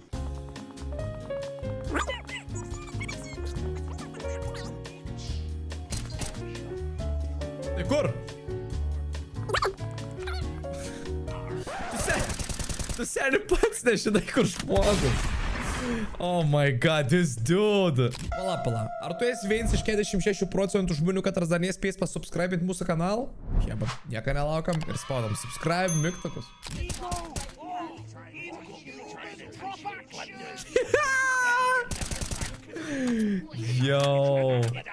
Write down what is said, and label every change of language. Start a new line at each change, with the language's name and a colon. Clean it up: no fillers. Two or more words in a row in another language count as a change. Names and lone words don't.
Lithuanian: Tai kur? Tu seni pats nežinai, kur žmogus.
English: Oh my god, this dude.
Lithuanian: Pala. Ar tu esi vienas iš 46% žmonių, kad dar nespės pasubscribinti mūsų kanalą? Jeba, nieko nelaukam ir spaudam subscribe mygtukus. Yo.